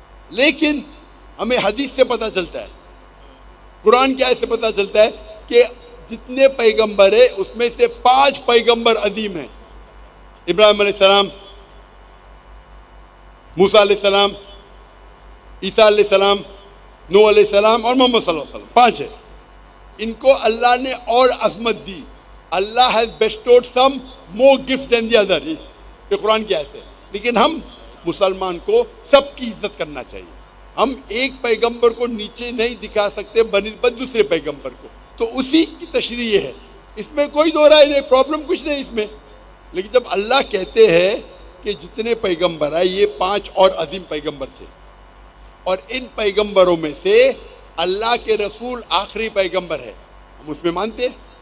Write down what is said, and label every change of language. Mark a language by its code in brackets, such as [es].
[ur] لیکن ہمیں حدیث سے پتہ چلتا ہے، قرآن کی آیت سے پتہ چلتا ہے کہ جتنے پیغمبر ہیں اس میں سے 5 پیغمبر عظیم ہیں. ابراہیم علیہ السلام، موسیٰ علیہ السلام، عیسیٰ علیہ السلام، نوح علیہ السلام اور محمد صلی اللہ علیہ وسلم. 5 ہیں. ان کو اللہ نے اور عظمت دی. [en] Allah has bestowed some more gifts than the other. [ur] یہ قرآن کی آیت ہے. لیکن ہم مسلمان کو سب کی عزت کرنا چاہیے. ہم ایک پیغمبر کو نیچے نہیں دکھا سکتے بنسبت دوسرے پیغمبر کو. تو اسی کی تشریح ہے، اس میں کوئی دو رائے نہیں، پرابلم کچھ نہیں اس میں. لیکن جب اللہ کہتے ہیں کہ جتنے پیغمبر آئے یہ 5 اور عظیم پیغمبر تھے، اور ان پیغمبروں میں سے اللہ کے رسول آخری پیغمبر ہے، ہم اس میں مانتے ہیں.